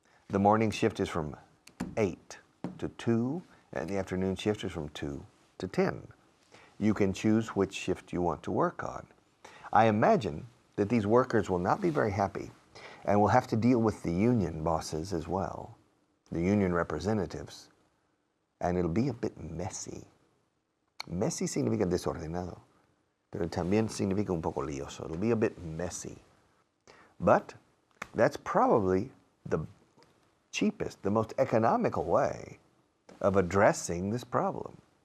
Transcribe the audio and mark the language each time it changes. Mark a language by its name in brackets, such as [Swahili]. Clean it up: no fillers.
[English] The morning shift is from 8 to 2, and the afternoon shift is from 2 to 10. You can choose which shift you want to work on. I imagine that these workers will not be very happy and will have to deal with the union bosses as well, the union representatives, and it'll be a bit messy. [Spanish] Messy significa desordenado, pero también significa un poco lioso. [English] It'll be a bit messy. But that's probably the cheapest, the most economical way of addressing this problem.